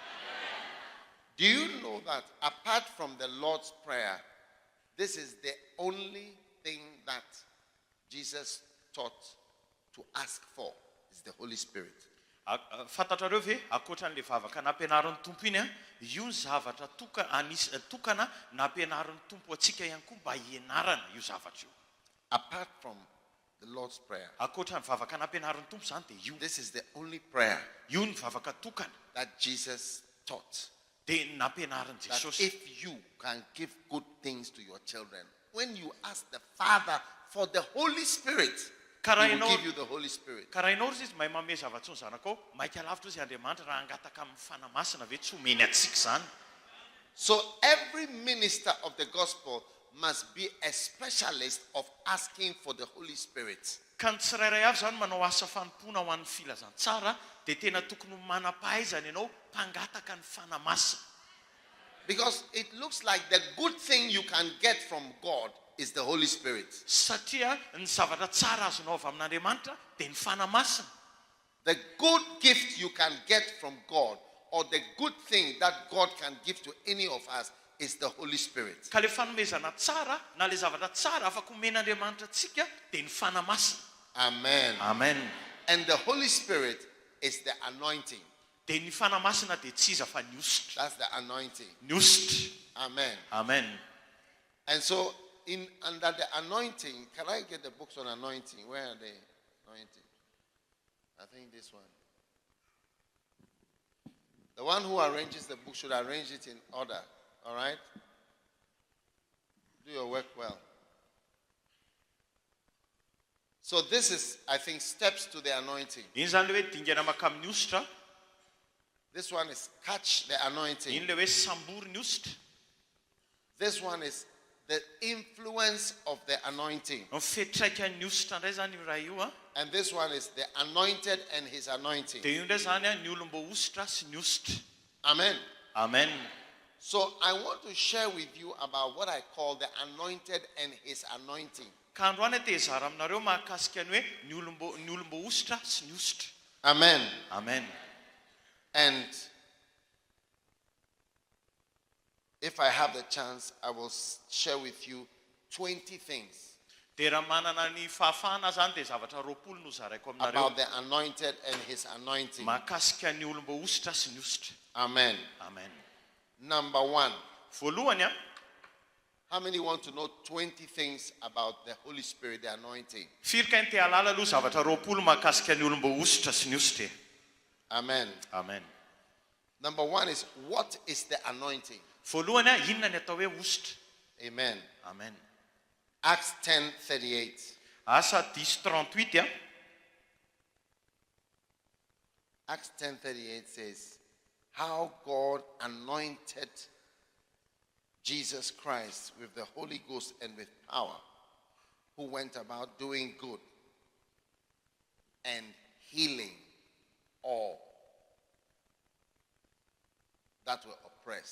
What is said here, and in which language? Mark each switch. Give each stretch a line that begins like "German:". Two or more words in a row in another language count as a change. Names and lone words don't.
English: Do you know that apart from the Lord's Prayer, this is the only thing that Jesus taught to ask for, is the Holy Spirit.
Malagasy: Fantatrareo ve akoatran'le vavaka nampianarin'ny tompo iny io ny zavatra tokana nampianarin'ny tompo atsika ihany koa mba hianarana io zavatra io.
English: Apart from the Lord's Prayer,
Malagasy: akoatran'ny vavaka nampianarin'ny tompo zany dia io.
English: this is the only prayer
Malagasy: Io ny vavaka tokana
English: that Jesus taught.
Malagasy: dia nampianarin'ny
English: That
Malagasy: Jesosy.
English: if you can give good things to your children, when you ask the Father for the Holy Spirit, He will give you the Holy Spirit.
Malagasy: Ka raha ianao izy mahay manome zava-tsoa ny zanakao maika lavitra izy Andriamanitra raha angataka amin'ny fanahy masina ve tsy homeny atsika zany.
English: So every minister of the gospel must be a specialist of asking for the Holy Spirit.
Malagasy: Ka ny tsirairay avy zany manao asa fanompoana ho an'ny filazantsara dia tena tokony manam-pahaizana ianao mpangataka ny fanahy masina.
English: Because it looks like the good thing you can get from God is the Holy Spirit.
Malagasy: Satria ny zavatra tsara azonao avy amin'Andriamanitra dia ny fanahy masina.
English: The good gift you can get from God, or the good thing that God can give to any of us, is the Holy Spirit.
Malagasy: Ka le fanomezana tsara na le zavatra tsara afaka omen'Andriamanitra atsika dia ny fanahy masina.
English: Amen.
Malagasy: Amen.
English: And the Holy Spirit is the anointing.
Malagasy: Dia ny fanahy masina dia tsy iza fa ny ositra.
English: That's the anointing.
Malagasy: Ny ositra.
English: Amen.
Malagasy: Amen.
English: And so, under the anointing, can I get the books on anointing? Where are they? Anointing. I think this one. The one who arranges the book should arrange it in order. All right? Do your work well. So this is, I think, steps to the anointing.
Malagasy: Iny zany le hoe dingana makamin'ny ositra.
English: This one is catch the anointing.
Malagasy: Iny le hoe sambory ny ositra.
English: This one is the influence of the anointing.
Malagasy: Ny fetraikan'ny ositra indray zany io raha io
English: And this one is the anointed and his anointing.
Malagasy: dia io indray zany ny olom-bo ositra sy ny ositra.
English: Amen.
Malagasy: Amen.
English: So I want to share with you about what I call the anointed and his anointing.
Malagasy: Ka androany te hizara aminareo mahakasika ny hoe ny olom-bo ositra sy ny ositra.
English: Amen.
Malagasy: Amen.
English: And if I have the chance, I will share with you 20 things
Malagasy: Dia raha manana ny fahafahana zany dia zavatra 20 no zaraiko aminareo
English: about the anointed and his anointing.
Malagasy: mahakasika ny olom-bo ositra sy ny ositra.
English: Amen.
Malagasy: Amen.
English: Number one,
Malagasy: Voalohany
English: how many want to know 20 things about the Holy Spirit, the anointing?
Malagasy: firika ny te halala aloha zavatra 20 mahakasika ny olom-bo ositra sy ny ositra.
English: Amen.
Malagasy: Amen.
English: Number one is, what is the anointing?
Malagasy: Voalohany inona ny atao hoe ositra.
English: Amen.
Malagasy: Amen.
English: Acts 10:38.
Malagasy: Asa 10:38
English: Acts 10:38 says, how God anointed Jesus Christ with the Holy Ghost and with power, who went about doing good and healing all that were oppressed.